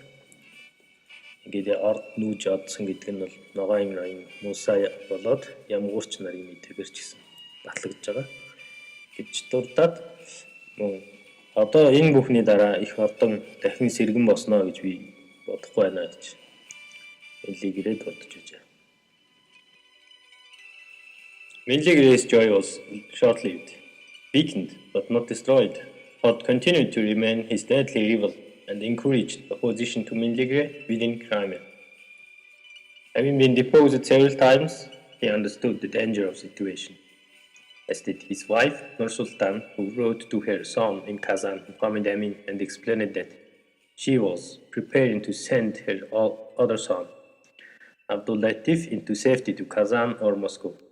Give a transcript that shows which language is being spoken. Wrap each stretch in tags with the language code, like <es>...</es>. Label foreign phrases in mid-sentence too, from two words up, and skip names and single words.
<mn>Ингээд орд нүүж одсон гэдэг нь бол ногоон ноён Муса болоод ямгуурч нарын мэдээгээр ч гэсэн батлагдж байгаа гэж дурдаад мөн одоо энэ бүхний дараа их ордон дахин сэргэн босноо гэж би бодохгүй байна гэж Менгли Гирей дурдж байна.</mn> <en>Mengli Girey's joy was short-lived, weakened but not destroyed. Hod continued to remain his deadly rival and encouraged opposition to Mengli Girey within Crimea. Having been deposed several times, he understood the danger of the situation, as did his wife, Nur Sultan, who wrote to her son in Kazan, Muhammad Amin, and explained that she was preparing to send her other son, Abdul Latif, into safety to Kazan or Moscow.</en>